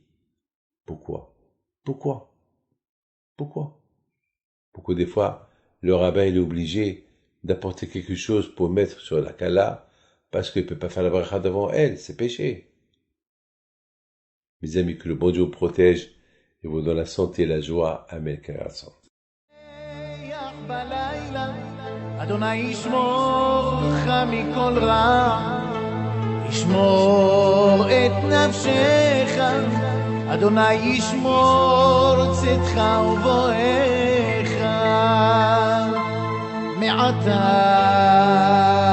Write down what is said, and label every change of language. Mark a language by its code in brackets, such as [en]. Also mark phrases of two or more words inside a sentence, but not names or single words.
[fr] Pourquoi? Pourquoi? Pourquoi? Pourquoi des fois, le rabbin il est obligé d'apporter quelque chose pour mettre sur la kala, parce qu'il ne peut pas faire la bracha devant elle, c'est péché. Mes amis, que le bon Dieu vous protège et vous donne la santé et la joie. Amen. [he] אדוני ישמור לך מכל רע, ישמור את נפשך, אדוני ישמור צאתך ובואך מעתה